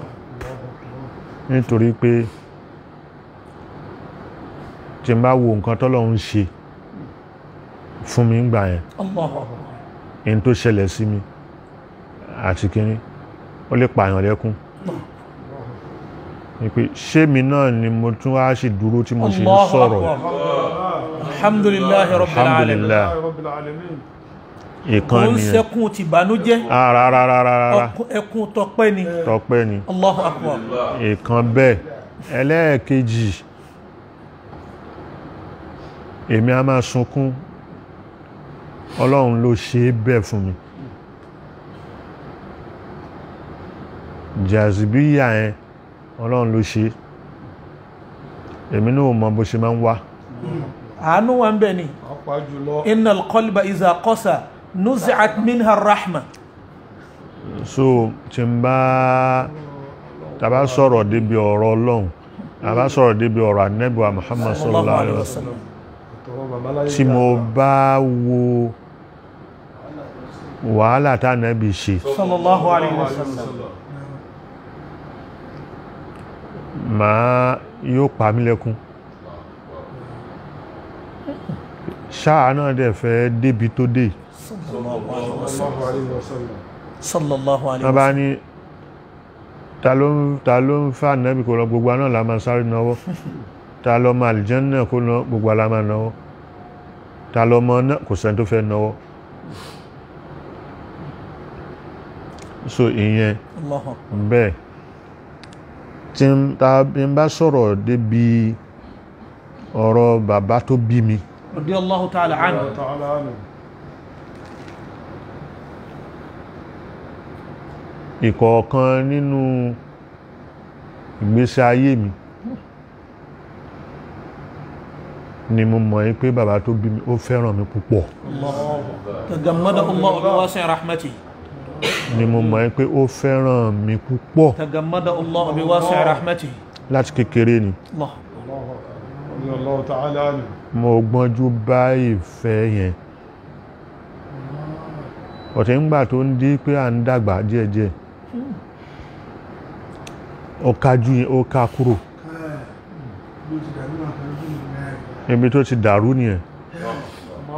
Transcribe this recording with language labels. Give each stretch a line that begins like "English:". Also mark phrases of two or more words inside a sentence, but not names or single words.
Yoruba: nítorí pé tí n bá wo nǹkan tọ́lọ́run ṣe fún mi ń gbà yẹn
Arabic: الله أكبر
Yoruba: in tó ṣẹlẹ̀ sí mi àti kíní ó lè pààyàn lẹ́kún ní pé ṣé mi náà ni mo tún wá sì dúró tí mo sì ń sọ̀rọ̀
Arabic: الحمد لله رب العالمين alhamdulillah رب العالمين
Yoruba: ìkan kò ń nìyẹn sẹ́kún ti bànújẹ́ rárá ẹkún tọpẹ́ ni tọpẹ́ ni
Arabic: الله أكبر
Yoruba: ìkan bẹ́ẹ̀ ẹlẹ́ẹ̀kejì èmi a máa sunkún ọlọ́run ló ṣe é bẹ́ẹ̀ fún mi jàzìbíyà yẹn ọlọ́run ló ṣe èmi náà mọ bó ṣe máa ń wá àánú wa ń bẹ ni pàápàá jùlọ
Arabic: إن القلب إذا قسا نزعت منها الرحمة
Yoruba: so tí n bá tàbá sọ̀rọ̀ débi ọ̀rọ̀ ọlọ́run tàbá sọ̀rọ̀ débi ọ̀rọ̀ Ànábì wa Muhammad
Arabic: صلى الله عليه وسلم
Yoruba: tí mo bá wo wàhálà tá Ànábì ṣe
Arabic: صلى الله عليه وسلم
Yoruba: yóò pa mí lẹ́kún ṣáà náà dẹ̀ fẹ́ débi tó dé
Arabic: صلى الله عليه
Yoruba: wọ́n bá
Arabic: wasallam
Yoruba: ní ta ló ń fà Ànábì kó lọ gbogbo náà la máa sáré náwó ta lọ mọ àlìjánnà kó lọ gbogbo la máa náwó ta lọ mọ náà kò sẹ́ni tó fẹ́ náwó so ìyẹn
Arabic: الله أكبر
Yoruba: bẹ́ẹ̀ tí n bá sọ̀rọ̀ débi ọ̀rọ̀ bàbá tó bí mi
Arabic: رضي الله تعالى عنه تعالى عنه
Yoruba: ìkọ̀ọ̀kan nínú ìgbésí ayé mi ni mo mọ̀ pé bàbá tó bí mi ó fẹ́ràn mi púpọ̀
Arabic: تغمده الله بواسع رحمته
Yoruba: ni mo mọ̀ pé ó fẹ́ràn mi púpọ̀
Arabic: تغمده الله بواسع رحمته
Yoruba: láti kékeré ni Allah
Arabic: رضي الله تعالى عنه
Yoruba: mo gbọ́njú bá ìfẹ́ yẹn ọ̀tẹ̀ ńgbà tó ń di pé à ń dàgbà díẹ̀díẹ̀ ó kájú yẹn ó ká kúrò ibi tó ti dàrú nìyẹn